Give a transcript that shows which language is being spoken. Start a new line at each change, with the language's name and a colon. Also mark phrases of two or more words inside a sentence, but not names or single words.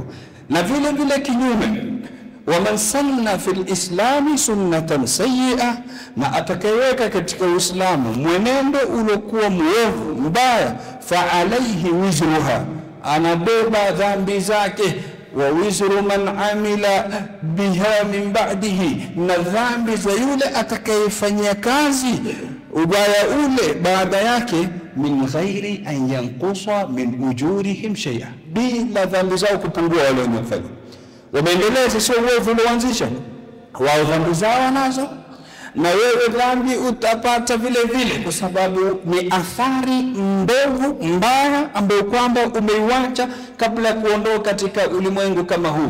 Swahili: Na vile vile kinyume,
Arabic: ومن سن في الإسلام سنة سيئة,
Swahili: na atakayeweka katika Uislamu mwenendo uliokuwa mwovu mbaya,
Arabic: فعليه وزرها,
Swahili: anabeba dhambi zake,
Arabic: ووزر من عمل بها من بعده,
Swahili: na dhambi za yule atakayefanyia kazi ubaya ule baada yake,
Arabic: من غير أن ينقص من أجورهم شيئا,
Swahili: bila dhambi zao kupungua wale wanaofanya. Wameendeleza sio uovu ulioanzisha, wao dhambi zao nazo, na wewe dhambi utapata vile vile, kwa sababu ni athari mbovu mbaya ambayo kwamba umeiacha kabla ya kuondoka katika ulimwengu kama huu.